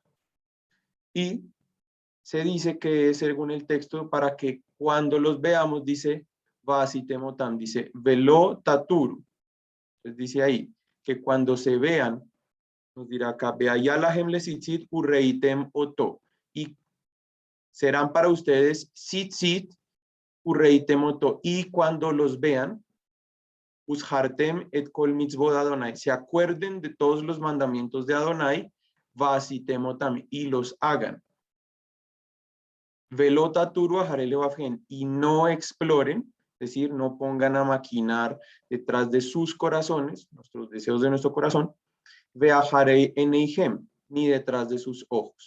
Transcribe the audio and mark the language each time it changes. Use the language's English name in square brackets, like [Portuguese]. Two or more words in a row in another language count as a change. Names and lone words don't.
[Spanish] Y se dice que es según el texto para que cuando los veamos, dice, vasitemotam, dice, [Hebrew] ולא תתורו. [Spanish] Entonces dice ahí, que cuando se vean, nos dirá acá, [Hebrew] והיה לכם לציצת וראיתם אתו, [Spanish] y serán para ustedes [Hebrew] ציצת וראיתם אתו, [Spanish] y cuando los vean, [Hebrew] וזכרתם את כל מצות אדני, [Spanish] se acuerden de todos los mandamientos de Adonai, [Hebrew] ועשיתם אתם, [Spanish] y los hagan. [Hebrew] ולא תתורו אחרי לבבכם, [Spanish] y no exploren, es decir, no pongan a maquinar detrás de sus corazones, nuestros deseos de nuestro corazón, [Hebrew] ואחרי עיניכם, [Spanish] ni detrás de sus ojos.